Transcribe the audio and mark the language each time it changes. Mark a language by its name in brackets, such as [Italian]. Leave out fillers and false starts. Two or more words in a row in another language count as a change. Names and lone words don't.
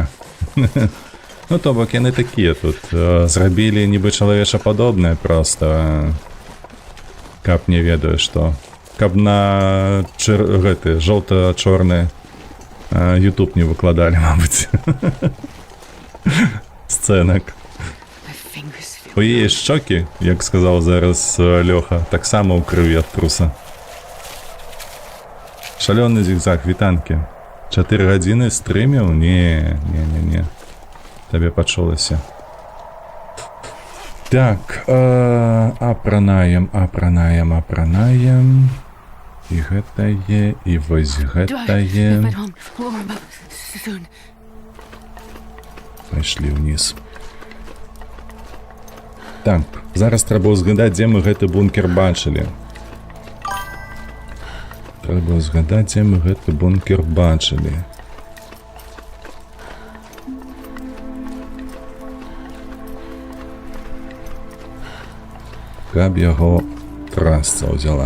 [Belarusian] Ну, то бок яны такія тут. Зрабілі нібы чалавечападобнае проста. Каб не ведаю, што. Каб на гэты жоўта-чорны YouTube не выкладалі, мабыць. Сцэнак. [English] My fingers feel. [Belarusian] У яе шчокі, як сказаў зараз Лёха, таксама ў крыві ад труса. Шалёны зігзаг, вітанкі. 4 гадзіны стрыміў? Не. Табе пачулася. Так, апранаем. І гэтае, і вось [English] Do I [Belarusian] гэтае. [English] get home soon? [Belarusian] Пайшлі ўніз. Так, зараз трэба ўзгадаць, дзе мы гэты бункер бачылі. Трэба ўзгадаць, дзе мы гэты бункер бачылі. Каб яго трасца ўзяла.